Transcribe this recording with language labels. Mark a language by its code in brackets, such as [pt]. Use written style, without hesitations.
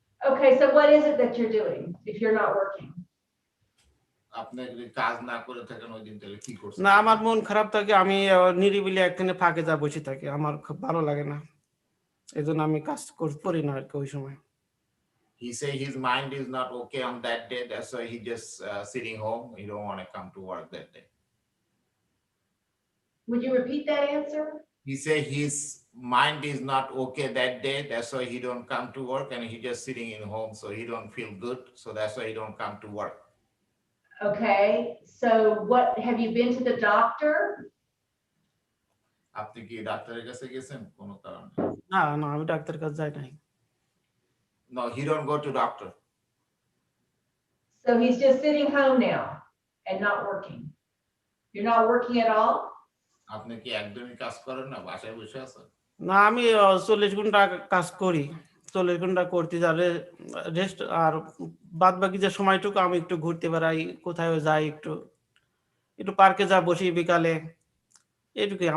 [en] Okay, so what is it that you're doing if you're not working? [bn] আপনি যদি কাজ না করে থাকেন ওই দিন তাহলে কি করছেন? না আমার মন খারাপ থাকে, আমি নিরিবিলি একখানে ফাঁকে যা বসে থাকি, আমার খুব ভালো লাগে না, এই জন্য আমি কাজ করি না আর কি ওই সময়। [en] He say his mind is not okay on that day, that's why he just sitting home, he don't want to come to work that day. Would you repeat that answer? He say his mind is not okay that day, that's why he don't come to work, and he just sitting in home, so he don't feel good, so that's why he don't come to work. Okay, so what, have you been to the doctor? [bn] আপনি কি ডাক্তারের কাছে গেছেন কোনো কারণে? না আমি ডাক্তারের কাছে যাই নাই। [en] No, he don't go to doctor. So he's just sitting home now and not working. You're not working at all? [bn] আপনি কি একদমই কাজ করেন না, বাসায় বসে আছেন? না আমি 40 ঘন্টা কাজ করি, 40 ঘন্টা করতে যাবে রেস্ট, আর বাদ বাকি যে সময়টুকু আমি একটু ঘুরতে বেড়াই, কোথায় যাই, একটু পার্কে যা বসি বিকালে, এইটুকুই।